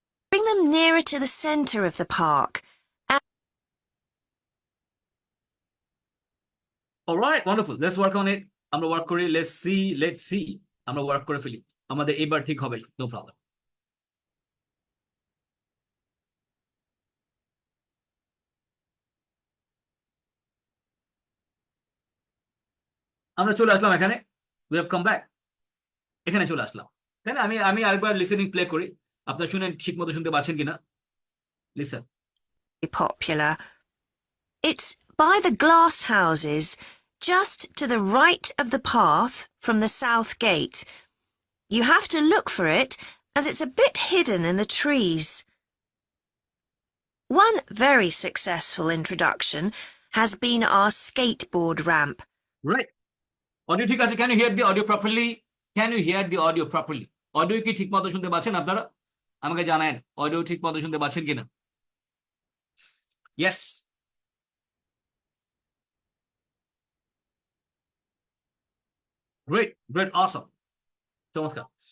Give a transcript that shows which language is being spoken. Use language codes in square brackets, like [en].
[en] Bring them nearer to the center of the park. [bn] Alright, wonderful, [en] Let's work on it. [bn] আমরা work করি, let's see, আমরা work করে ফেলি, আমাদের এবার ঠিক হবে, নো প্রবলেম। আমরা চলে আসলাম এখানে, [en] we have come back, [bn] এখানে চলে আসলাম, তাই না? আমি আরেকবার লিসেনিং প্লে করি, আপনারা শুনেন ঠিক মতো শুনতে পাচ্ছেন কিনা, listen. [en] Popular. It's by the glass houses, just to the right of the path from the south gate. You have to look for it, as it's a bit hidden in the trees. One very successful introduction has been our skateboard ramp. Right, [bn] audio ঠিক আছে? [en] Can you hear the audio properly? Can you hear the audio properly? [bn] Audio কি ঠিক মতো শুনতে পাচ্ছেন আপনারা? আমাকে জানান, অডিও ঠিক মতো শুনতে পাচ্ছেন কিনা। [en] Yes, great great, awesome, চমৎকার।